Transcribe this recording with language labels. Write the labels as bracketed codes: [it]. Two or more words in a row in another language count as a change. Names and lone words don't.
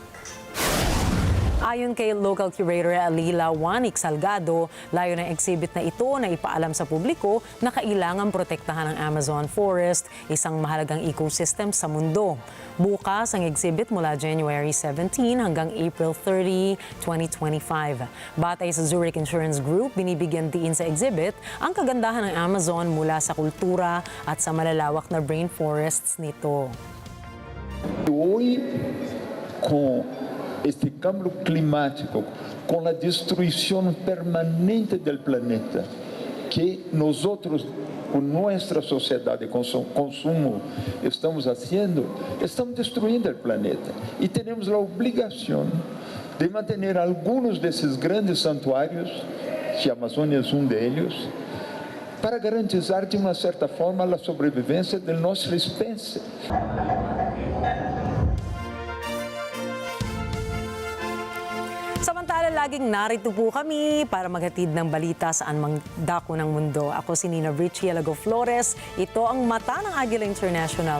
[tl] Ayon kay [en] local curator [tl] Agila Salgado, layo ng exhibit na ito na ipaalam sa publiko na kailangan protektahan ang Amazon forest, isang mahalagang ecosystem sa mundo. Bukas ang exhibit mula January 17 hanggang April 30, 2025. Batay sa Zurich Insurance Group, binibigyan diin sa exhibit ang kagandahan ng Amazon mula sa kultura at sa malalawak na rainforests nito. [es] Hoy, com este cambio climático, con la destrucción permanente del planeta, que nosotros, con nuestra sociedad de consumo, estamos haciendo, estamos destruyendo el planeta. Y tenemos la obligación de mantener algunos de esos grandes santuarios, que Amazônia es uno de ellos, para garantizar de una cierta forma la sobrevivencia de nuestra especie. [tl] Samantala, laging narito po kami para maghatid ng balita saan mang dako ng mundo. Ako si Nina Richie Alago Flores. Ito ang mata ng Agila International.